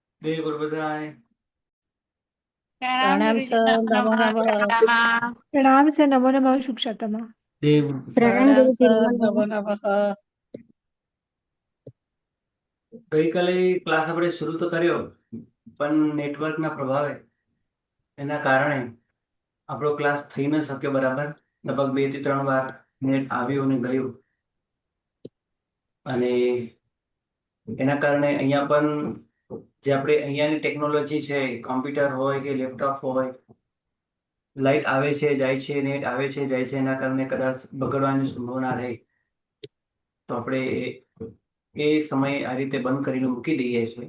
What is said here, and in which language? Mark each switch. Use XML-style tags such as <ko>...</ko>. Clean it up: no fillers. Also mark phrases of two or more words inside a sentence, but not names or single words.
<gu>જય ગુરુ બધાય.</gu> <hi>प्रणाम प्रणाम गुरुजी, सर, नमो नमो नमः, नमः। प्रणाम। प्रणाम से नमो नमः शुभशतम।</hi> <gu>જય ગુરુ પ્રસાદ.</gu> <hi>प्रणाम गुरु जी सर, नमो नमो नमः। नमः।</hi> <gu>ગઈકાલે ક્લાસ આપણે શરૂ તો કર્યો, પણ નેટવર્કના પ્રભાવે એના કારણે આપણો ક્લાસ થઈ ન શક્યો બરાબર. લગભગ 2 થી 3 વાર નેટ આવ્યું અને ગયું, અને એના કારણે અહીંયા પણ જે આપણે અહીંયાની ટેકનોલોજી છે, કોમ્પ્યુટર હોય કે લેપટોપ હોય, લાઈટ આવે છે જાય છે, નેટ આવે છે જાય છે, એના કારણે કદાચ બગડવાની સંભાવના રહે, તો આપણે એ સમય આ રીતે બંધ કરીને મૂકી દઈએ છીએ.</gu>